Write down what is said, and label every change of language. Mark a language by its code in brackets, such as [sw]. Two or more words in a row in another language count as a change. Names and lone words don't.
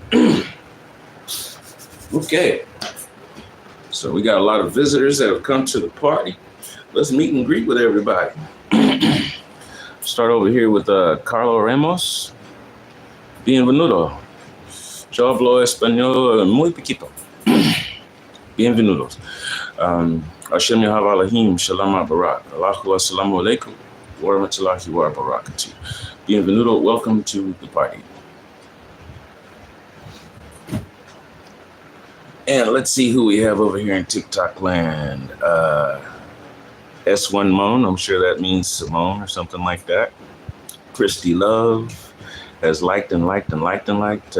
[en] Okay. So we got a lot of visitors that have come to the party. Let's meet and greet with everybody. Start over here with Carlo Ramos. [es] Bienvenido. Yo hablo español muy poquito. Bienvenidos. Hashem Yahav Alahim, Shalom Barak. [ar] الله السلام عليكم ورحمة الله وبركاته. [es] Bienvenido, [en] welcome to the party. And let's see who we have over here in TikTok land. S1 Moan, I'm sure that means Simone or something like that. Christy Love has liked and liked and liked and liked.